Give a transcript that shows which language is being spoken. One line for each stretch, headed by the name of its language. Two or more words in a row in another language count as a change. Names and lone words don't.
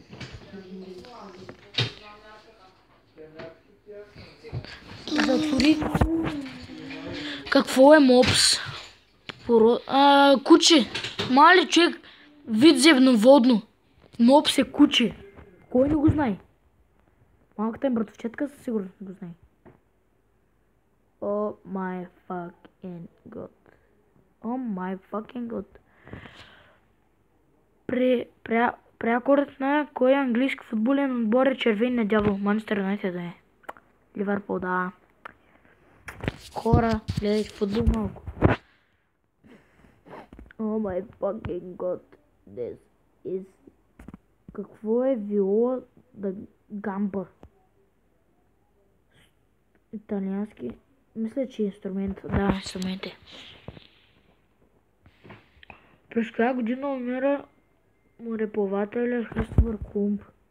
Bulgarian: Затвори. Какво е мопс? Куче. Мали човек. Вид земноводно. Мопс е куче. Кой не го знае? Малката им братовчетка със сигурност не го знае.
English: Oh my fucking god. Oh my fucking god.
Bulgarian: Прякорът на кой английски футболен отбор е червения дявол? Манчестър Юнайтед е. Ливърпул, да. Хора, гледайте футбол малко.
English: Oh my fucking god. This is...
Bulgarian: Какво е виола да гамба? Италиански. Мисля, че инструмент. Да, инструмент е. През коя година умира мореплавателя Христофър Колумб?